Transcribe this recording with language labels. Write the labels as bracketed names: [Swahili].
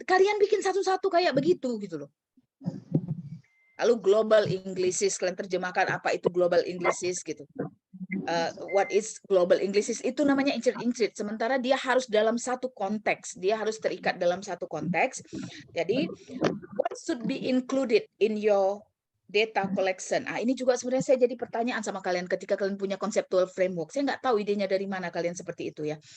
[Indonesian] Kalian bikin satu-satu kayak begitu gitu loh. Lalu global Englishes, kalian terjemahkan apa itu global Englishes gitu. [English] What is global Englishes [Indonesian] itu namanya incrit. Sementara dia harus dalam satu konteks, dia harus terikat dalam satu konteks. Jadi [English] what should be included in your data collection? [Indonesian] Ini juga sebenarnya saya jadi pertanyaan sama kalian ketika kalian punya conceptual framework. Saya nggak tahu idenya dari mana kalian seperti itu ya.